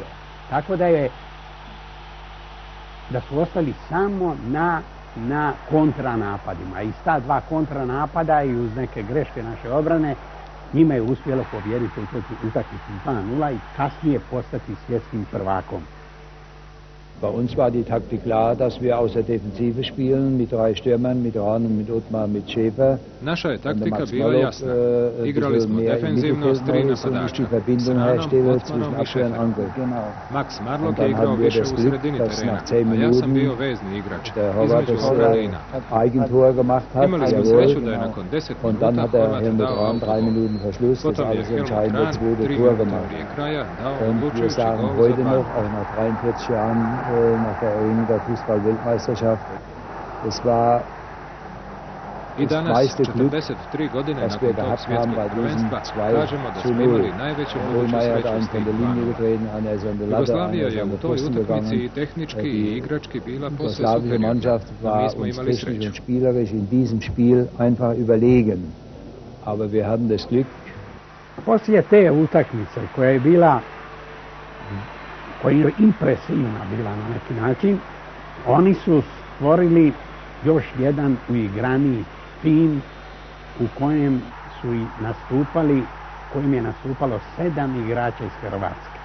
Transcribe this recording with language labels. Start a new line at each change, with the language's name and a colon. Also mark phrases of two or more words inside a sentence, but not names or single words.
Croatian: Tako da su ostali samo na kontranapadima. I ta dva kontranapada i uz neke greške naše obrane njima je uspjelo pobijediti utakmicu 2-0 i kasnije postati svjetskim prvakom.
German: Bei uns war die Taktik klar, dass wir aus der Defensive spielen, mit 3 Stürmern, mit Rahn, mit Ottmar, mit Schäfer.
Croatian: Naša je taktika bila jasna. Igrali smo defenzivno s 3 napadača. S Rahnom, Ottmarom i Schäferom. Max Marlock je igrao više u sredini terena, a ja sam bio vezni igrač, između obrane. Imali smo sreću da je nakon 10 minuta Horvat dao autogol. Potom je Helmut Rahn 3 minuta prije kraja dao odlučujući gol za Bambu.
German: Nach der Erringung der Fußball-Weltmeisterschaft. Es war das meiste Glück, das wir gehabt haben bei diesen 2-0. Hohlmeier hat einen von der Linie getreten, einer ist an der Latte, einer ist an der Pfosten gegangen. Die jugoslawische Mannschaft war uns technisch und spielerisch in diesem Spiel einfach überlegen. Aber wir hatten das Glück.
Croatian: Poslije te utakmice koja je bila impresivna bila na neki način, oni su stvorili još jedan uigraniji tim u kojem su i nastupali, kojim je nastupalo 7 igrača iz Hrvatske.